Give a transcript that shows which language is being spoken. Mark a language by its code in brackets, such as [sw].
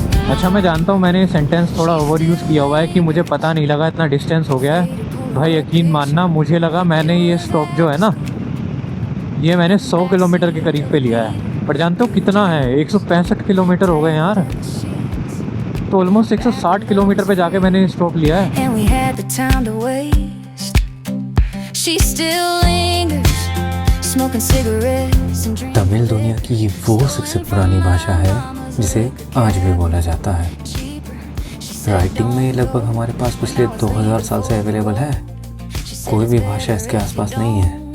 [hi] अच्छा मैं जानता हूँ मैंने सेंटेंस थोड़ा ओवर यूज़ किया हुआ है कि मुझे पता नहीं लगा इतना डिस्टेंस हो गया है। भाई यकीन मानना, मुझे लगा मैंने ये स्टॉप जो है ना, ये मैंने 100 किलोमीटर के करीब पे लिया है, पर जानते हो कितना है, 165 किलोमीटर हो गए यार। तो ऑलमोस्ट 160 किलोमीटर पे जाके मैंने स्टॉप लिया है। [en] And we had the time to waste. She still lingers, smoking cigarettes and drinking. [hi] Tamil दुनिया की वो सबसे पुरानी भाषा है जिसे आज भी बोला जाता है। राइटिंग में ये लगभग हमारे पास पिछले 2000 साल से अवेलेबल है, कोई भी भाषा इसके आसपास नहीं है।